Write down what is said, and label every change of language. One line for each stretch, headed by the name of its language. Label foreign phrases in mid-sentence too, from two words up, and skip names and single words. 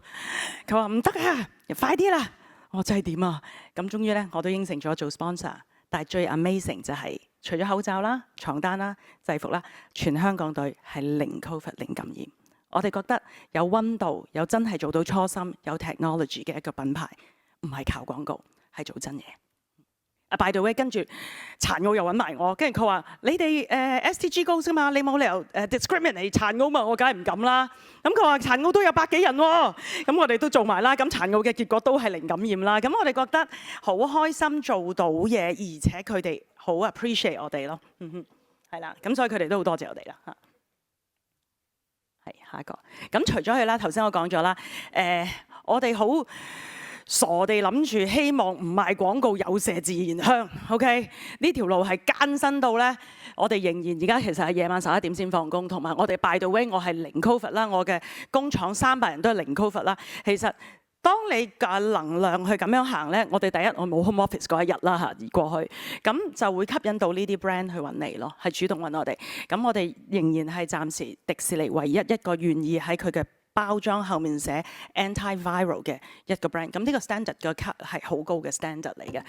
Cantonese: 佢話唔得啊，快啲啦！我真係點啊？咁終於咧，我都應承咗做 sponsor。但係最 amazing 就係除咗口罩啦、床單啦、制服啦，全香港隊係零 COVID 零感染。我哋覺得有溫度、有真係做到初心、有 technology 嘅一個品牌，唔係靠廣告，係做真嘢。
English: by the way，
Cantonese: 跟住殘奧又揾埋我，跟住佢話：你哋
English: SDG goals
Cantonese: 㗎嘛，你冇理由discriminate 殘奧嘛，我梗係唔敢啦。咁佢話殘奧都有100幾人喎，咁我哋都做埋啦。咁殘奧嘅結果都係零感染啦。咁我哋覺得好開心做到嘢，而且佢哋好 appreciate 我哋咯。係啦，咁所以佢哋都好多謝我哋啦嚇。係下一個。咁除咗佢啦，頭先我講咗啦，我哋好傻地諗住希望唔賣廣告有麝自然香 ，OK？呢條路係艱辛到咧，我哋仍然而家其實係夜晚11點先放工，同埋我哋
English: by the way，
Cantonese: 我係零 COVID 啦，我嘅工廠300人都係零 COVID 啦。其實當你嘅能量去咁樣行咧，我哋第一我冇
English: home office
Cantonese: 嗰一日啦嚇，而過去咁就會吸引到呢啲 brand 去揾你咯，係主動揾我哋。咁我哋仍然係暫時迪士尼唯一一個願意喺佢嘅包裝後面寫 anti-viral 嘅一個 brand， 咁呢個 standard 個級係好高嘅 standard 嚟嘅。